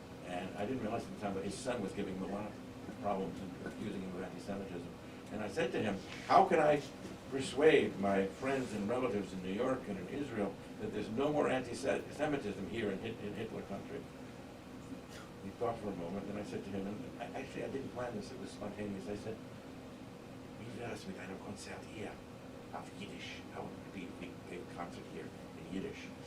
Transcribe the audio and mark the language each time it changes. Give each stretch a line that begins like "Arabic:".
English: And I didn't realize at the time, but his son was giving him a lot of problems and accusing him of anti-Semitism. And I said to him, how can I persuade my friends and relatives in New York and in Israel that there's no more anti-Semitism here in Hitler country? He thought for a moment, and I said to him, and actually I didn't plan this, it was spontaneous.
German: I said, wie wäre es mit einem Konzert hier auf Yiddish?
English: How would it be if we gave a concert here in Yiddish?